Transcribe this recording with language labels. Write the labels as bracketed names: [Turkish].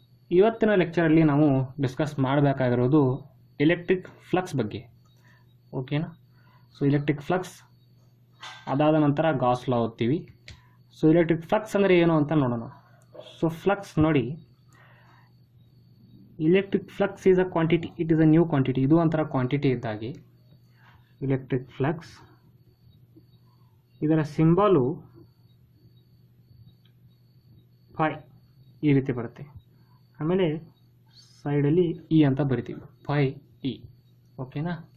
[Kannada] ಇವತ್ತಿನ ಲೆಕ್ಚರ್ ಅಲ್ಲಿ ನಾವು ಡಿಸ್ಕಸ್ ಮಾಡಬೇಕಾಗಿರೋದು ಎಲೆಕ್ಟ್ರಿಕ್ ಫ್ಲಕ್ಸ್ ಬಗ್ಗೆ. ಓಕೆನಾ? ಸೊ ಎಲೆಕ್ಟ್ರಿಕ್ ಫ್ಲಕ್ಸ್ ಅದಾದ ನಂತರ ಗಾಸ್ ಲಾ ಓದ್ತೀವಿ. ಸೊ ಎಲೆಕ್ಟ್ರಿಕ್ ಫ್ಲಕ್ಸ್ ಅಂದರೆ ಏನು ಅಂತ ನೋಡೋಣ. ಸೊ ಫ್ಲಕ್ಸ್ ನೋಡಿ, [English] electric flux is a quantity, it is a new quantity. [Kannada] ಇದು ಒಂಥರ ಕ್ವಾಂಟಿಟಿ ಇದ್ದಾಗೆ electric flux. ಇದರ ಸಿಂಬಲು ಫೈ ಈ ರೀತಿ ಬರುತ್ತೆ. ಆಮೇಲೆ ಸೈಡಲ್ಲಿ ಇ ಅಂತ ಬರಿತೀವಿ, ಫೈ ಇ. ಓಕೆನಾ?